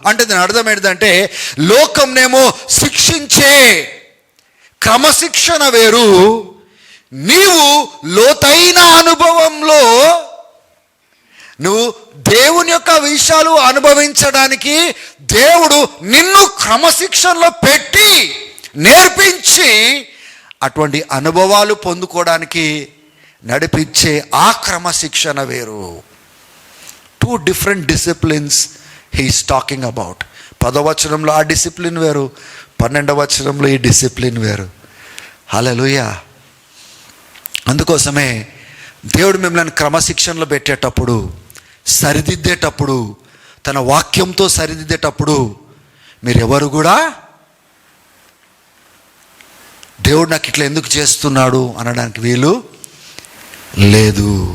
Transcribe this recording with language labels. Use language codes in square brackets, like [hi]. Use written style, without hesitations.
[te] అంటే దీని అర్థం ఏంటంటే, లోకంనేమో శిక్షించే క్రమశిక్షణ వేరు, నీవు లోతైన అనుభవంలో నువ్వు దేవుని యొక్క విషయాలు అనుభవించడానికి దేవుడు నిన్ను క్రమశిక్షణలో పెట్టి నేర్పించి అటువంటి అనుభవాలు పొందుకోవడానికి నడిపించే ఆ క్రమశిక్షణ వేరు. [en] 2 different disciplines he is talking about. [te] 10వ వచనంలో ఆ డిసిప్లిన్ వేరు, 12వ వచనంలో ఈ డిసిప్లిన్ వేరు. హల్లెలూయా. అందుకోసమే దేవుడు మిమ్మల్ని క్రమశిక్షణలో పెట్టేటప్పుడు, సరిదిద్దేటప్పుడు, తన వాక్యంతో సరిదిద్దేటప్పుడు మీరు ఎవరు కూడా దేవుడు నాకు ఇట్లా ఎందుకు చేస్తున్నాడు అనడానికి వీలు లేదు.